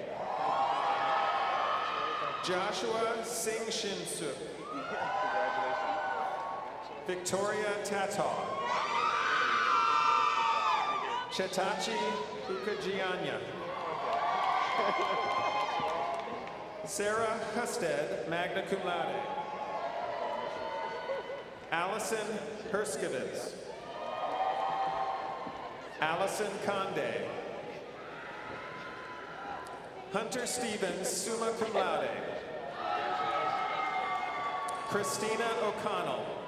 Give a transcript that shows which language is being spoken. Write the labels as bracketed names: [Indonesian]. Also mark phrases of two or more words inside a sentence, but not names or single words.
[English] Joshua Singh Shin Suk. Victoria Tataw. Chetachi Ukajianya. Sarah Husted, [Latin] magna cum laude. [English] Allison Herskowitz. Allison Conde. Hunter Stevens, [Latin] summa cum laude. [English] Christina O'Connell.